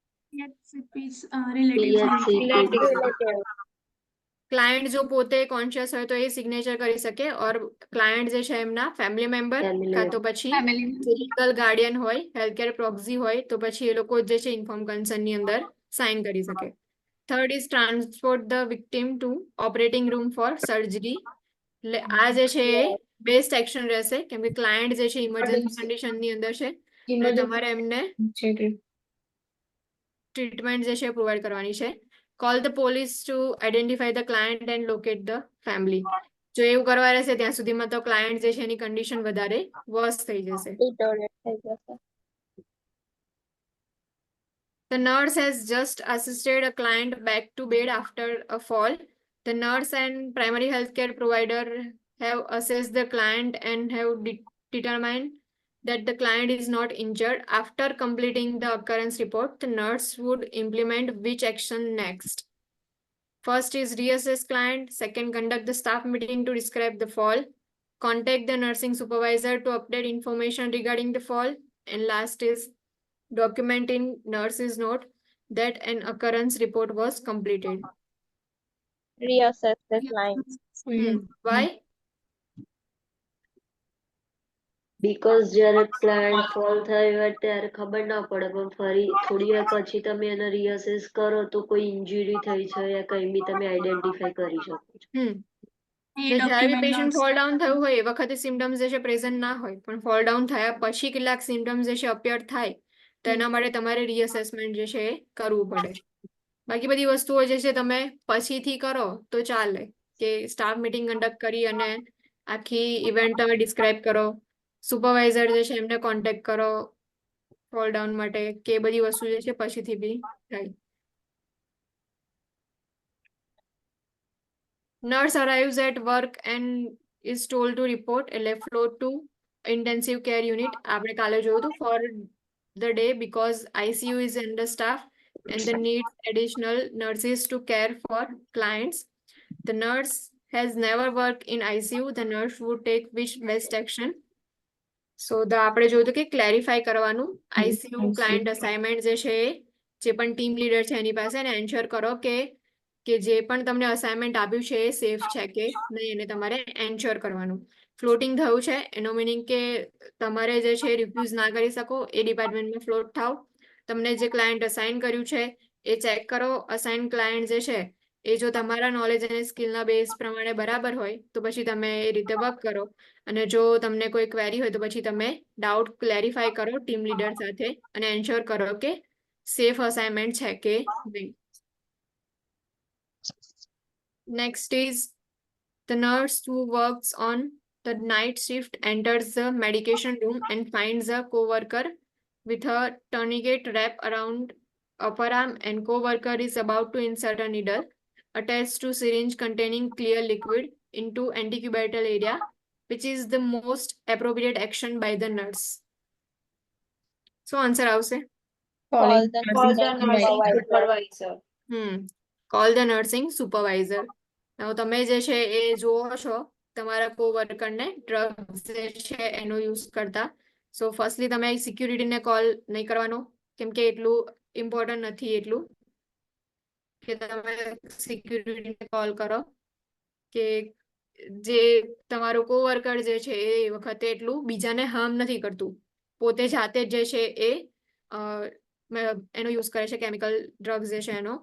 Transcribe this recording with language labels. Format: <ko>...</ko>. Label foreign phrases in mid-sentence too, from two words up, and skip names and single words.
<gu>ક્લાયન્ટ જો પોતે કોન્શિયસ હોય તો એ સિગ્નેચર કરી શકે ઓર ક્લાયન્ટ જે છે એમના</gu> <en>family member</en> <gu>કાં તો પછી</gu> <en>legal guardian</en> <gu>હોય</gu> <en>healthcare proxy</en> <gu>હોય તો પછી એ લોકો જે છે</gu> <en>inform concern</en> <gu>ની અંદર સાઇન કરી શકે</gu> <en>third is transport the victim to operating room for surgery</en> <gu>એટલે આ જે છે એ</gu> <en>best action</en> <gu>રહેશે કેમ કે ક્લાયન્ટ જે છે</gu> <en>emergency condition</en> <gu>ની અંદર છે અને તમારે એમને ટ્રીટમેન્ટ જે છે પ્રોવાઈડ કરવાની છે</gu> <en>call the police to identify the client and locate the family</en> <gu>જો એવું કરવા રહેશે ત્યાં સુધીમાં તો ક્લાયન્ટ જે છે એની કન્ડિશન વધારે વર્સ થઈ જશે</gu> <en>The nurse has just assisted a client back to bed after a fall. The nurse and primary healthcare provider have assessed the client and have determined that the client is not injured. After completing the occurrence report, the nurse would implement which action next? First is reassess client. Second, conduct the staff meeting to describe the fall. Contact the nursing supervisor to update information regarding the fall. And last is document in nurse's note that an occurrence report was completed. Reassess this line. Why?</en> <gu>બીકોઝ જ્યારે</gu> <en>plant fall</en> <gu>થયો હોય ત્યારે ખબર ના પડે, પણ ફરી થોડી વાર પછી તમે એને રીઅસેસ કરો તો કોઈ ઇન્જરી થઈ છે યા કંઈ બી તમે આઈડેન્ટિફાઈ કરી શકો છો. જ્યારે બી</gu> <en>patient fall down</en> <gu>થયું હોય એ વખતે સિમ્ટમ્સ જે છે પ્રેઝન્ટ ના હોય, પણ</gu> <en>fall down</en> <gu>થયા પછી કેટલાક સિમ્ટમ્સ જે છે અપિયર થાય તો એના માટે તમારે રીઅસેસમેન્ટ જે છે એ કરવું પડે. બાકી બધી વસ્તુઓ જે છે તમે પછીથી કરો તો ચાલે, કે</gu> <en>staff meeting conduct</en> <gu>કરી અને આખી ઇવેન્ટ તમે ડિસ્ક્રાઇબ કરો, સુપરવાઇઝર જે છે એમને કોન્ટેક્ટ કરો</gu> <en>fall down</en> <gu>માટે, કે બધી વસ્તુ જે છે પછીથી બી થાય.</gu> <en>Nurse arrives at work and is told to report a flow to intensive care unit.</en> <gu>આપણે કાલે જોયું હતું</gu> <en>for the day because ICU is understaffed and the needs additional nurses to care for clients. The nurse has never worked in ICU. The nurse would take which best action?</en> <gu>So આપણે જોયું હતું કે ક્લેરિફાઈ કરવાનું</gu> <en>ICU client assignment</en> <gu>જે છે જે પણ</gu> <en>team leader</en> <gu>છે એની પાસે ને એન્શ્યોર કરો કે જે પણ તમને અસાઇનમેન્ટ આપ્યું છે એ સેફ છે કે નહીં એને તમારે એન્શ્યોર કરવાનું. ફ્લોટિંગ થયું છે એનો મિનિંગ કે તમારે જે છે રિફ્યુઝ ના કરી શકો, એ ડિપાર્ટમેન્ટમાં ફ્લોટ થાવ. તમને જે ક્લાયન્ટ અસાઇન કર્યું છે એ ચેક કરો.</gu> <en>assign client</en> <gu>જે છે એ જો તમારા નોલેજ અને સ્કિલના બેઝ પ્રમાણે બરાબર હોય તો પછી તમે એ રીતે વર્ક કરો, અને જો તમને કોઈ ક્વેરી હોય તો પછી તમે</gu> <en>doubt clarify</en> <gu>કરો</gu> <en>team leader</en> <gu>સાથે અને એન્શ્યોર કરો કે</gu> <en>safe assignment</en> <gu>છે કે નહીં.</gu> <en>Next is the nurse who works on the night shift enters the medication room and finds a co-worker with a tourniquet wrap around upper arm, and co-worker is about to insert a needle attached to syringe containing clear liquid into antecubital area. Which is the most appropriate action by the nurse?</en> <gu>So answer આવશે.</gu> <en>Call the Call the nursing nursing supervisor. supervisor. Call the nursing supervisor.</en> <gu>Now તમે જે છે એ જોવો છો તમારા કોવર્કરને ડ્રગ્સ જે છે એનો યુઝ કરતા.</gu> <en>so firstly</en> <gu>તમે સિક્યુરિટીને કોલ નહીં કરવાનો, કેમ કે એટલું ઇમ્પોર્ટન્ટ નથી એટલું કે તમે સિક્યુરિટીને કોલ કરો, કે જે તમારો કોવર્કર જે છે એ વખતે એટલું બીજાને હાર્મ નથી કરતું, પોતે જાતે જ જે છે એ એનો યુઝ કરે છે</gu> <en>chemical drugs</en> <gu>જે છે એનો.</gu>